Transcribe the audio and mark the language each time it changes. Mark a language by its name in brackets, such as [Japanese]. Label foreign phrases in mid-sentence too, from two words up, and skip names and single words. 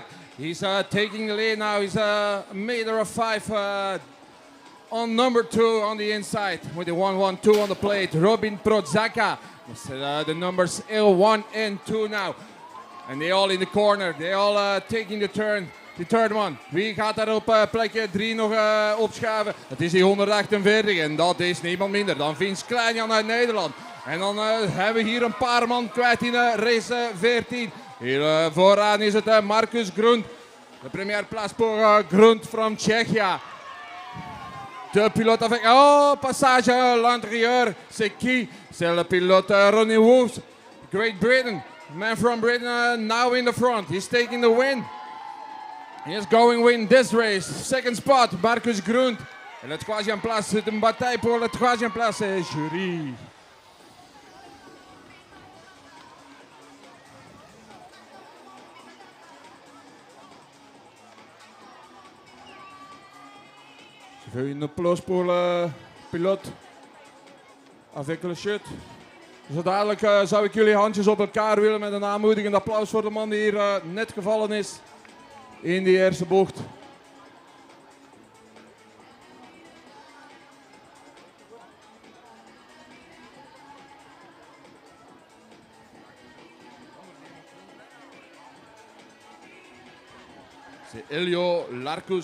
[English] He's taking the lead now. He's a meter of 5 on number 2 on the inside with the 112 on the plate. Robin Prodzaka. The numbers 1 and 2 now. And they all in the corner. They all taking the turn. The third one. [Dutch] Wie gaat daar op plekje 3 nog opschuiven? Het is die 148 en dat is niemand minder dan Vince Kleinjan uit Nederland. En dan hebben we hier een paar man kwijt in race 14. Hier vooraan is het Marcus Grund. [French] De première place pour Grund [English] from Czechia. [French] De pilote avec... Oh, passage à l'intérieur. C'est qui? C'est le pilote Ronnie Wolves. Great Britain. [English] Man from Britain now in the front. He's taking the win. He's going win this race. Second spot, Marcus Grund. [French] Et la troisième place, c'est une bataille pour la troisième place. Jury. Je veux une applaus pour le pilote avec le shirt. [Dutch] Zo dadelijk zou ik jullie handjes op elkaar willen met een aanmoedigend applaus voor de man die hier net gevallen is in die eerste bocht. [French] C'est Elio Larkus.